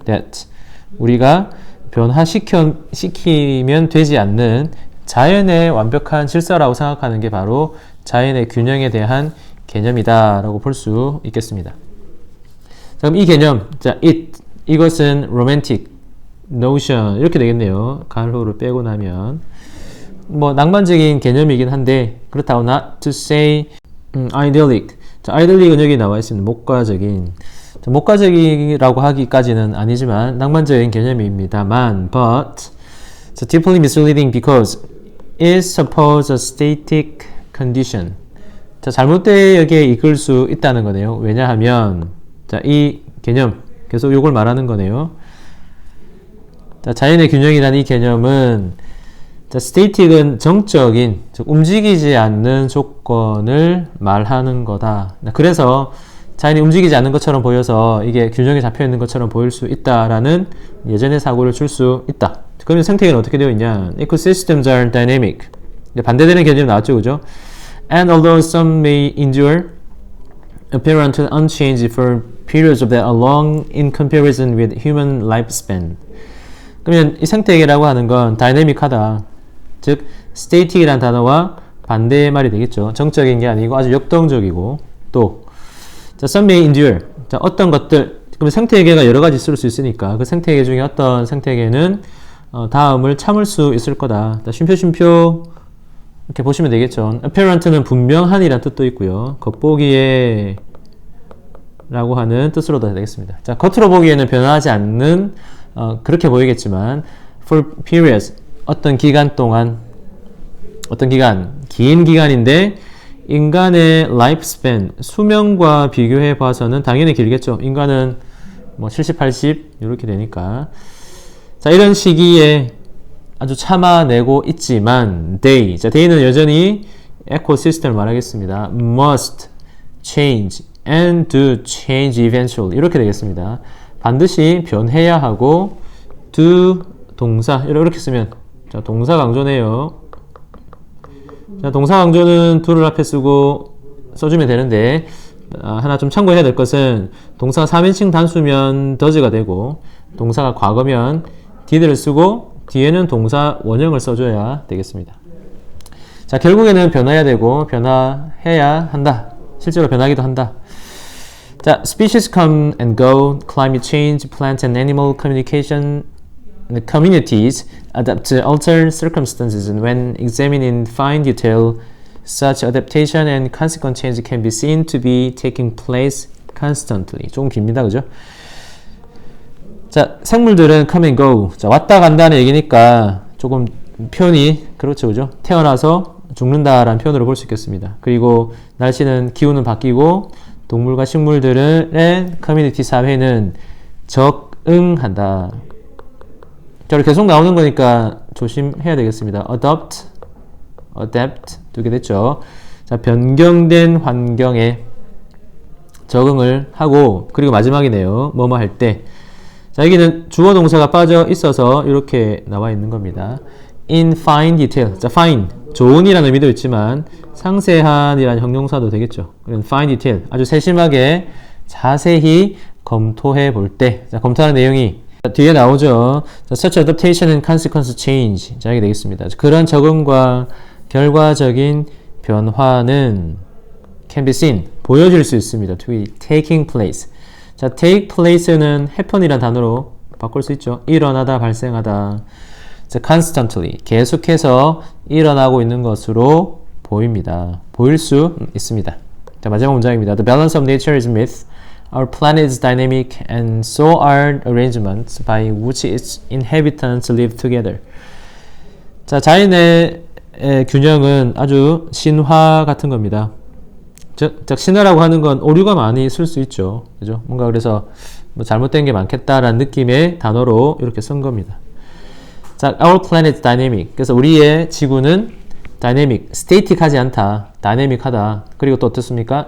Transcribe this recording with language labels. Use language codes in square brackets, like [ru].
[ko] that 우리가 변화시키면 되지 않는 자연의 완벽한 질서라고 생각하는 게 바로 자연의 균형에 대한 개념이다라고 볼 수 있겠습니다. 자, 그럼 이 개념, 자, 이것은 romantic notion 이렇게 되겠네요. 가로를 빼고 나면 뭐 낭만적인 개념이긴 한데 그렇다고 [en] not to say idyllic. [ko] 자, idyllic은 여기 나와 있습니다. 목가적인. [en] 자, [ko] 목가적이라고 하기까지는 아니지만 낭만적인 개념입니다만 [en] but so deeply misleading because it supposes a static condition. [ko] 자, 잘못되게 이끌 수 있다는 거네요. 왜냐하면 자, 이 개념 계속 이걸 말하는 거네요. 자, 자연의 균형이라는 이 개념은 자, static은 정적인, 즉 움직이지 않는 조건을 말하는 거다. 그래서 자연이 움직이지 않는 것처럼 보여서 이게 균형이 잡혀 있는 것처럼 보일 수 있다라는 예전의 사고를 줄 수 있다. 그러면 생태계는 어떻게 되어 있냐? [en] Ecosystems are dynamic. [ko] 반대되는 개념이 나왔죠, 그죠? [en] And although some may endure, apparently unchanged for periods of that are long in comparison with human lifespan. [ko] 그러면 이 생태계라고 하는 건 다이내믹하다. 즉, static이라는 단어와 반대의 말이 되겠죠. 정적인 게 아니고 아주 역동적이고 또 자, [en] some may endure. [ko] 자, 어떤 것들, 그러면 생태계가 여러 가지 있을 수 있으니까 그 생태계 중에 어떤 생태계는 다음을 참을 수 있을 거다. 자, 쉼표 이렇게 보시면 되겠죠. apparent는 분명한이란 뜻도 있고요. 겉보기에 라고 하는 뜻으로도 되겠습니다. 자, 겉으로 보기에는 변화하지 않는 그렇게 보이겠지만 for periods 어떤 기간 동안 어떤 기간 긴 기간인데 인간의 lifespan 수명과 비교해 봐서는 당연히 길겠죠. 인간은 뭐 70, 80 이렇게 되니까 자, 이런 시기에 아주 참아내고 있지만 they 자, they는 여전히 에코시스템을 말하겠습니다. [en] must change and do change eventually [ko] 이렇게 되겠습니다. 반드시 변해야 하고 do 동사 이렇게 쓰면 자, 동사 강조네요. 자, 동사 강조는 do를 앞에 쓰고 써주면 되는데 하나 좀 참고해야 될 것은 동사가 3인칭 단수면 does가 되고 동사가 과거면 did를 쓰고 뒤에는 동사 원형을 써줘야 되겠습니다. 자, 결국에는 변해야 되고 변화해야 한다. 실제로 변하기도 한다. [en] 자, species come and go, climate change, plant and animal communication, the communities adapt to altered circumstances, and when examined in fine detail, such adaptation and consequent change can be seen to be taking place constantly. [ko] 조금 깁니다, 그죠? 자, 생물들은 [en] come and go. [ko] 자, 왔다 간다는 얘기니까 조금 표현이 그렇죠, 그죠? 태어나서 죽는다라는 표현으로 볼 수 있겠습니다. 그리고 날씨는 기후는 바뀌고 동물과 식물들의 커뮤니티 사회는 적응한다. 자, 계속 나오는 거니까 조심해야 되겠습니다. adapt 두 개 됐죠. 자, 변경된 환경에 적응을 하고 그리고 마지막이네요. 뭐뭐 할 때. 자, 여기는 주어 동사가 빠져 있어서 이렇게 나와 있는 겁니다. [en] in fine detail. [ko] 자, fine 좋은이라는 의미도 있지만 상세한이라는 형용사도 되겠죠. fine detail 아주 세심하게 자세히 검토해 볼 때. 자, 검토하는 내용이 뒤에 나오죠. [en] 자, such adaptation and consequence change. [ko] 자, 이게 되겠습니다. 그런 적응과 결과적인 변화는 [en] can be seen. [ko] 보여질 수 있습니다. [en] to be taking place. [ko] 자, take place는 happen이라는 단어로 바꿀 수 있죠. 일어나다, 발생하다. 자, constantly. 계속해서 일어나고 있는 것으로 보입니다. 보일 수 있습니다. 자, 마지막 문장입니다. [en] The balance of nature is myth. Our planet is dynamic and so are arrangements by which its inhabitants live together. [ko] 자, 자연의 균형은 아주 신화 같은 겁니다. 즉 신화라고 하는 건 오류가 많이 있을 수 있죠. 그죠? 뭔가 그래서 뭐 잘못된 게 많겠다라는 느낌의 단어로 이렇게 쓴 겁니다. 자, [en] our planet is dynamic. [ko] 그래서 우리의 지구는 dynamic, static하지 않다, dynamic하다. 그리고 또 어떻습니까?